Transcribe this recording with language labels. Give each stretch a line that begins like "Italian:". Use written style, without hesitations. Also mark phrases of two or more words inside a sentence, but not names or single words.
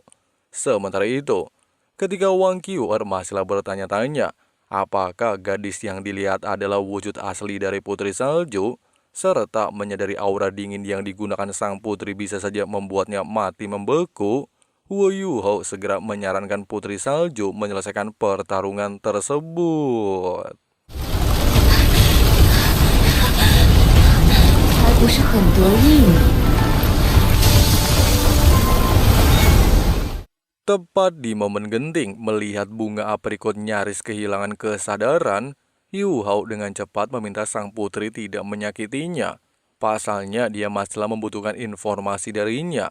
Indonesian: Sementara itu, ketika Wang Qiuer masihlah bertanya-tanya apakah gadis yang dilihat adalah wujud asli dari Putri Salju, serta menyadari aura dingin yang digunakan sang putri bisa saja membuatnya mati membeku, Wu Yuhou segera menyarankan Putri Salju menyelesaikan pertarungan tersebut.
Chinese: 还不是很得意呢。
Indonesian: Tepat di momen genting melihat bunga aprikot nyaris kehilangan kesadaran, Yu Hao dengan cepat meminta sang putri tidak menyakitinya. Pasalnya dia masih membutuhkan informasi darinya.